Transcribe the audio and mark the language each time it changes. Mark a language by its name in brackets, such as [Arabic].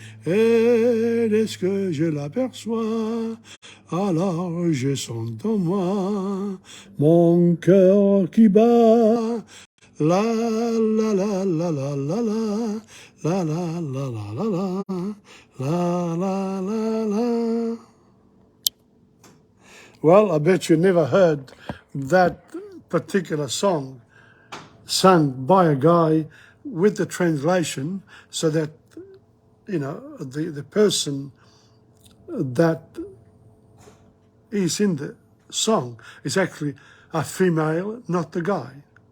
[French] Et dès que je l'aperçois, alors je sens en moi mon cœur qui bat. La la la la la la la la la la la la la la la la. [English] Well, I bet you never heard that particular song sung by a guy with the translation, so that, you know, the person that is in the song is actually a female, not the guy.